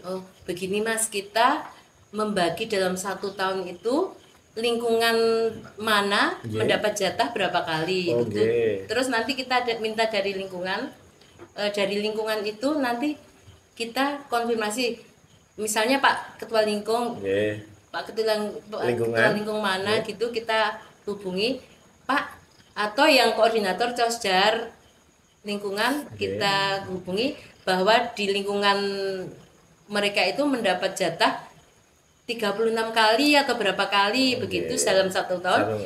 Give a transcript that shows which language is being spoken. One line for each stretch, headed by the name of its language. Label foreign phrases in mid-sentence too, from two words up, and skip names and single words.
Indonesian: Oh, begini Mas, kita membagi dalam 1 tahun itu lingkungan mana mendapat jatah berapa kali Oke. gitu. Terus nanti kita minta dari lingkungan itu nanti kita konfirmasi. Misalnya Pak Ketua Lingkung, Nggih. Pak Ketua Lingkungan. Ketua Lingkung mana gitu kita hubungi Pak, atau yang koordinator Caosdar lingkungan kita hubungi bahwa di lingkungan mereka itu mendapat jatah 36 kali atau berapa kali begitu dalam 1 tahun.